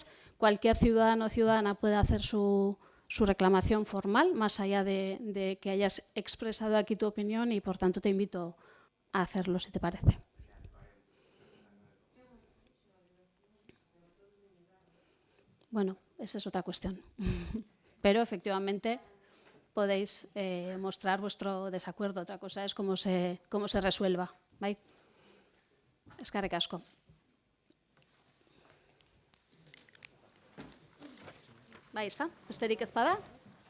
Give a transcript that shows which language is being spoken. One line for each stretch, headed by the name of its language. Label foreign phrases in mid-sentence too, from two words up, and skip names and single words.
Spanish: Cualquier ciudadano o ciudadana puede hacer su reclamación formal, más allá de que hayas expresado aquí tu opinión, y por tanto te invito a hacerlo, si te parece. Bueno, esa es otra cuestión. Pero efectivamente podéis mostrar vuestro desacuerdo. Otra cosa es cómo se resuelva.
Basque: Bai? Eskerrik asko. Bai, ezta? Besterik ez bada?